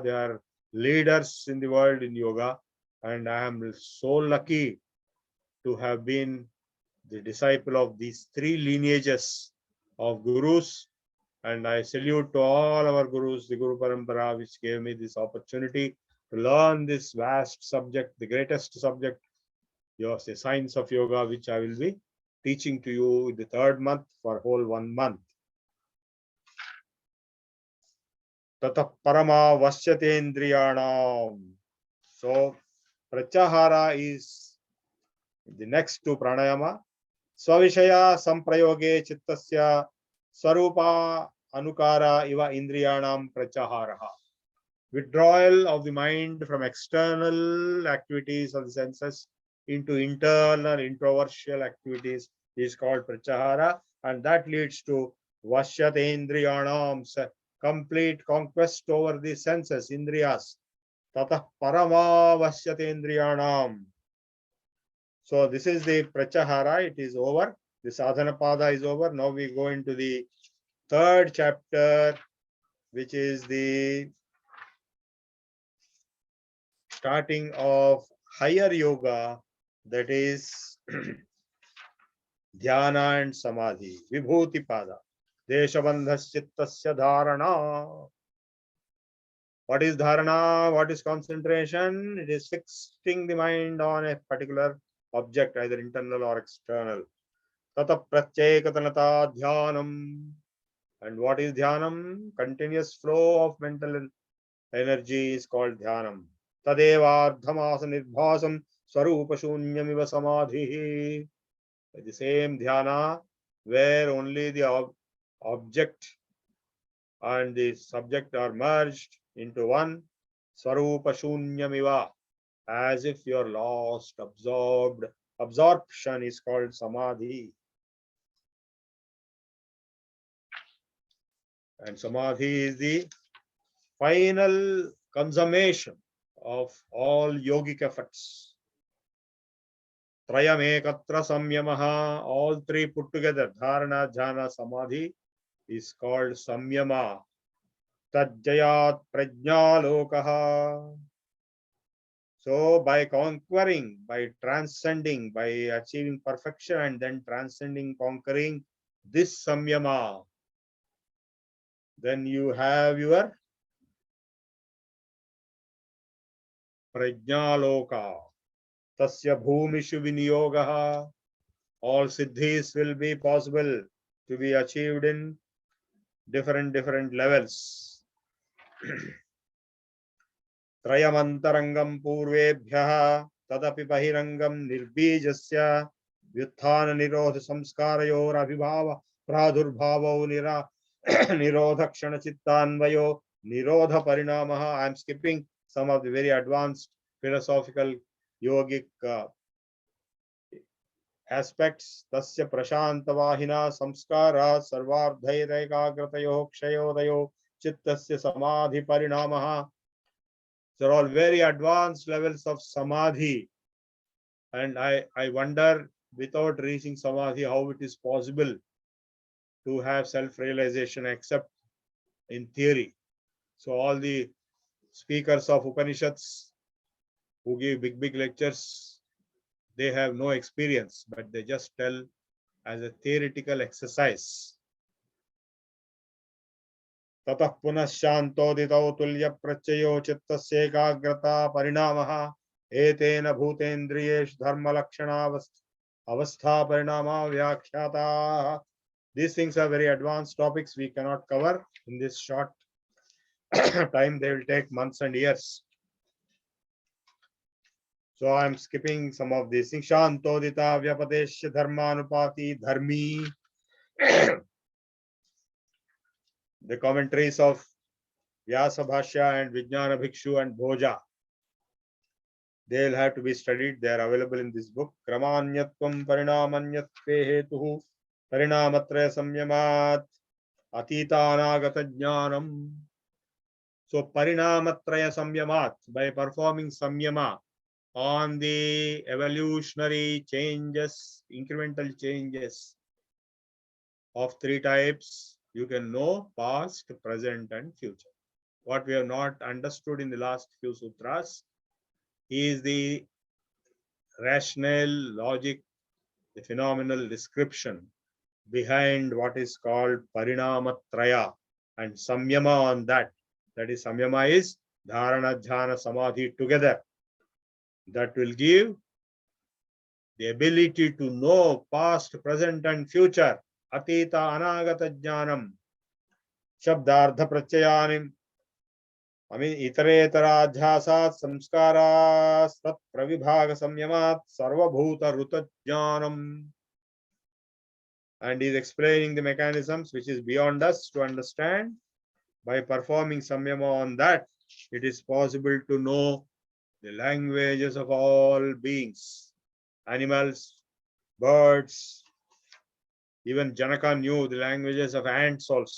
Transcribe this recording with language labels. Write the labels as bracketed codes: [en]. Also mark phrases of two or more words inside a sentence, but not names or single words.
[en] They are leaders in the world in yoga. And I am so lucky to have been the disciple of these 3 lineages of gurus. And I salute to all our gurus, the [sa] Guru Parampara, [en] which gave me this opportunity to learn this vast subject, the greatest subject, the science of yoga, which I will be teaching to you in the 3rd month for whole 1 month. [sa] Tata parama vasyatendriyanam. [en] So pratyahara is the next to pranayama. [sa] Svavishaya samprayoge chittasya swarupa anukara iva indriyanam pratyaharaha. [en] Withdrawal of the mind from external activities of the senses into internal introversial activities is called pratyahara, and that leads to vashyatendriyanam, complete conquest over the senses, indriyas. [sa] Tatah parama vashyatendriyanam. [en] So this is the pratyahara, it is over. The [sa] sadhana pada [en] is over. Now we go into the third chapter, which is the starting of higher yoga, that is dhyana and samadhi, [sa] vibhuti pada, deshabandhas chittasya dharana. [en] What is dharana? What is concentration? It is fixing the mind on a particular object, either internal or external. [sa] Tata pratyekatanata dhyanam. [en] And what is dhyanam? Continuous flow of mental energy is called dhyanam. [sa] Tadevardhamasa nirbhasam swarupashunyamiva samadhi. [en] The same dhyana where only the object and the subject are merged into one. Swarupashunyamiva, as if you are lost, absorbed. Absorption is called samadhi. And samadhi is the final consummation of all yogic efforts. [sa] Trayam ekatra samyamaha, [en] all three put together, dharana, jhana, samadhi, is called samyama. [sa] Tajjayat prajna lokaha. [en] So by conquering, by transcending, by achieving perfection and then transcending, conquering this samyama, then you have your prajnaloka. [sa] Tasya bhumishu viniyogaha. [en] All siddhis will be possible to be achieved in different levels. [sa] Trayamantarangam purvebhyaha tadapi bahirangam nirbijasya vyuthana nirodha samskarayor abhibhava pradurbhavo nirodha kshana chittanvayo nirodha parinamaha. [en] I am skipping some of the very advanced philosophical yogic aspects. [sa] Tasya prashantavahina samskara sarvardhairekagratayo kshayodayo chittasya samadhi parinamaha. [en] They're all very advanced levels of samadhi. And I wonder, without reaching samadhi, how it is possible to have self-realization except in theory. So all the speakers of Upanishads who give big lectures, they have no experience, but they just tell as a theoretical exercise. [sa] Tatah punah shantoditau tulya prachayo chittasya ekagrata parinamaha etena bhutendriyesh dharma lakshana avastha parinama vyakhyata. [en] These things are very advanced topics we cannot cover in this short time. They will take months and years. So I am skipping some of these things. [sa] Shantodita vyapadesya dharmanupati dharmi. [en] The commentaries of Vyasa Bhashya and Vijnana Bhikshu and Bhoja, they will have to be studied. They are available in this book. [sa] Kramanyatvam parinamanyatve hetuhu parinamatraya samyamat atita anagata jnanam. So parinamatraya samyamat, [en] by performing samyama on the evolutionary changes, incremental changes of three types, you can know past, present and future. What we have not understood in the last few sutras is the rational logic, the phenomenal description behind what is called parinamatraya and samyama on that. That is, samyama is dharana, jhana, samadhi together. That will give the ability to know past, present and future. [sa] Atita anagata jnanam. Shabdardha prachayanim. Itaretara samskara sat pravibhaga samyamat sarvabhuta ruta jnanam. [en] and he is explaining the mechanisms which is beyond us to understand. By performing samyama on that, it is possible to know the languages of all beings, animals, birds. Even Janaka knew the languages of ants also.